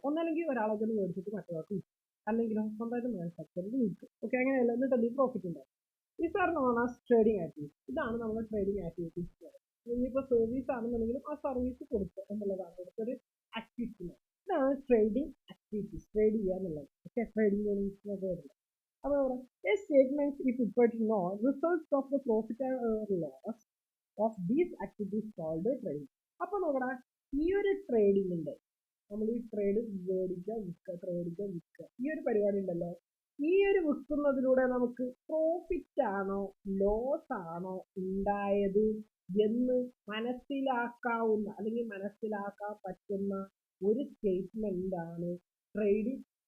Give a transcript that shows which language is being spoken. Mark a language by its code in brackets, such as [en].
[ml] ഒന്നല്ലെങ്കിൽ ഒരാളെ തന്നെ മേടിച്ചിട്ട് മറ്റൊരാൾക്ക് വിൽക്കും, അല്ലെങ്കിൽ സ്വന്തമായിട്ട് മാനുഫാക്ചർ വിൽക്കും. ഓക്കെ, അങ്ങനെയല്ല, എന്നിട്ട് അതിൽ പ്രോഫിറ്റ് ഉണ്ടാവും. [en] These are known as trading activities. [ml] ഇതാണ് നമ്മുടെ ട്രേഡിംഗ് ആക്ടിവിറ്റീസ്. ഇനിയിപ്പോൾ സർവീസ് ആണെന്നുണ്ടെങ്കിലും ആ സർവീസ് കൊടുക്കുക എന്നുള്ളതാണ് ഇവിടുത്തെ ഒരു ആക്ടിവിറ്റി. ഇതാണ് ട്രേഡിംഗ് ആക്ടിവിറ്റീസ്, ട്രേഡ് ചെയ്യുക എന്നുള്ളത്. ഓക്കെ, ട്രേഡിംഗ് വരുന്നത്. അപ്പോൾ [en] a statement is prepared to know results of the profit or loss of these activities called trading. [ml] അപ്പൊ നോക്കടാ, ഈ ഒരു ട്രേഡിങ്ങിന്റെ നമ്മൾ ഈ ട്രേഡ് മേടിക്കുക വിൽക്കുക ഈ ഒരു പരിപാടി ഉണ്ടല്ലോ, ഈ ഒരു വിൽക്കുന്നതിലൂടെ നമുക്ക് പ്രോഫിറ്റ് ആണോ ലോസ് ആണോ ഉണ്ടായത് എന്ന് മനസ്സിലാക്കാവുന്ന അല്ലെങ്കിൽ മനസ്സിലാക്കാൻ പറ്റുന്ന ഒരു സ്റ്റേറ്റ്മെന്റ് ആണ് ട്രേഡിംഗ്.